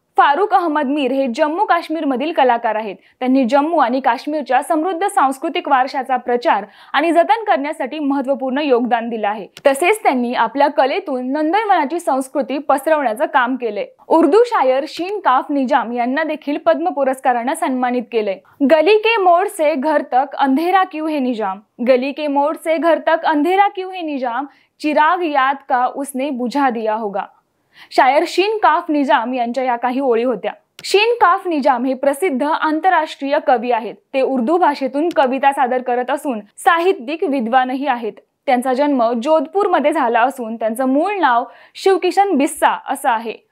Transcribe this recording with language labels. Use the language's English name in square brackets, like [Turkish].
[Marathi] फारुख अहमद मीर हे जम्मू काश्मीर मधील कलाकार आहेत। त्यांनी जम्मू आणि काश्मीरच्या समृद्ध सांस्कृतिक वारशाचा प्रचार आणि जतन करण्यासाठी महत्त्वपूर्ण योगदान दिलं आहे। तसेच त्यांनी आपल्या कलेतून नंदनवनाची संस्कृती पसरवण्याचं काम केले। उर्दू शायर शीन काफ निजाम यांना देखील पद्म पुरस्काराने सन्मानित केले। [Hindi] गली के मोड़ से घर तक अंधेरा क्यों है निजाम, गली के मोड़ से घर तक अंधेरा क्यों है निजाम, चिराग याद का उसने बुझा दिया होगा। [Marathi] शायर शीन काफ निजाम यांच्या या काही ओळी होत्या। शीन काफ निजाम हे प्रसिद्ध आंतरराष्ट्रीय कवी आहेत। ते उर्दू भाषेतून कविता सादर करत असून साहित्यिक विद्वानही आहेत। त्यांचा जन्म जोधपूरमध्ये झाला असून त्यांचं मूळ नाव शिवकिशन बिस्सा असं आहे।